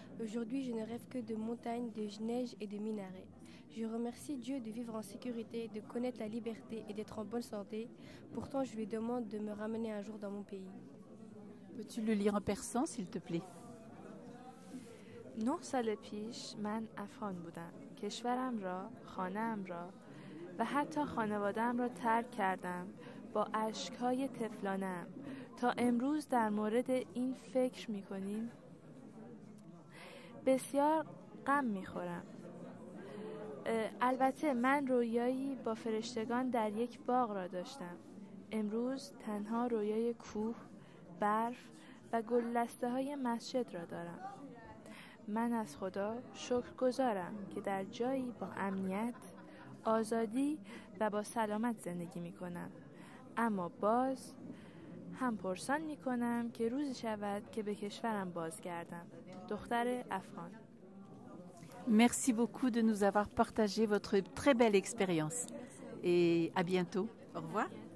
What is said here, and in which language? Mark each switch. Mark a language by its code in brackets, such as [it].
[fr] Aujourd'hui, je ne rêve que de montagnes, de neige et de minarets. Je remercie Dieu de vivre en sécurité, de connaître la liberté et d'être en bonne santé. Pourtant, je lui demande de me ramener un jour dans mon pays. Peux-tu le lire en persan, s'il te plaît? [fa] 9 سال پیش من افغان بودم. کشورم را، خانه‌ام را و حتی خانواده‌ام را ترک کردم با اشک‌های طفلانه‌ام. تا امروز در مورد این فکر می‌کنیم. بسیار غم می‌خورم. البته من رویایی با فرشتگان در یک باغ را داشتم. امروز تنها رویای کوه، برف و گلدسته‌های مسجد را دارم. من از خدا شکرگزارم که در جایی با امنیت، آزادی و با سلامت زندگی می کنم. اما باز هم پرسان می کنم که روزی شود که به کشورم بازگردم. دختر افغان. [fr] Merci beaucoup de nous avoir partagé votre très belle expérience. Et à bientôt. Au revoir.